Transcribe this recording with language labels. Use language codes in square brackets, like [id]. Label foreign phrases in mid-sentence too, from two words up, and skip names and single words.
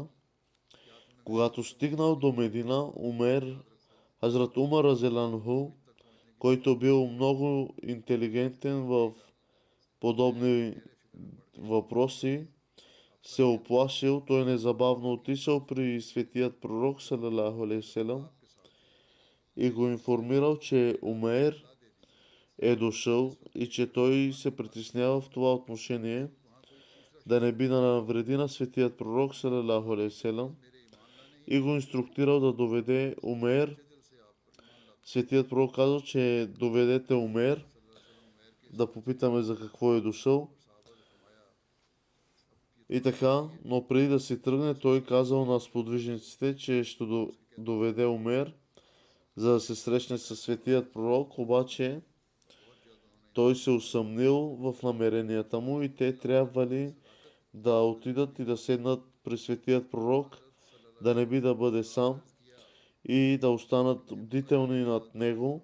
[bg] Когато стигнал до Медина, Хазрат Умар [ar] رضي الله عنه, [bg] който бил много интелигентен в подобни въпроси, се оплашил. Той незабавно отишъл при светият пророк [ar] صلى الله عليه وسلم [bg] и го информирал, че Умейр е дошъл и че той се притеснява в това отношение да не би да навреди на светият пророк [ar] صلى الله عليه وسلم, [bg] и го инструктирал да доведе Умейр. Светият пророк казал, че доведете Умейр, да попитаме за какво е дошъл. И така, но преди да се тръгне, той казал на сподвижниците, че ще доведе Умейр, за да се срещне със светият пророк, обаче той се усъмнил в намеренията му и те трябвали да отидат и да седнат при светият пророк, да не би да бъде сам и да останат бдителни над него.